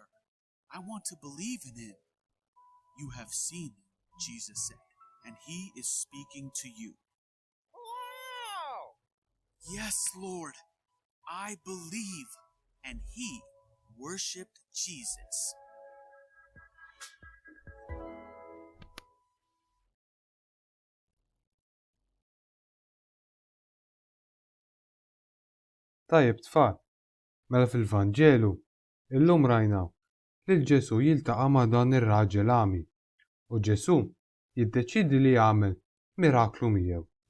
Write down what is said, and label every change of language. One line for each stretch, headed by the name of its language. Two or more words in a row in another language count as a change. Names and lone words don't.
English: I want to believe in him." "You have seen him," Jesus said, "and he is speaking to you." Wow! "Yes, Lord, I believe." And he worshipped Jesus.
Maltese: Tajjeb tfal, mela fil-Vanġelu illum rajna li l-Ġesu jiltaqa' ma' dan ir-raġel għami u Ġesu jiddeċidi li jagħmel miraklu miegħu.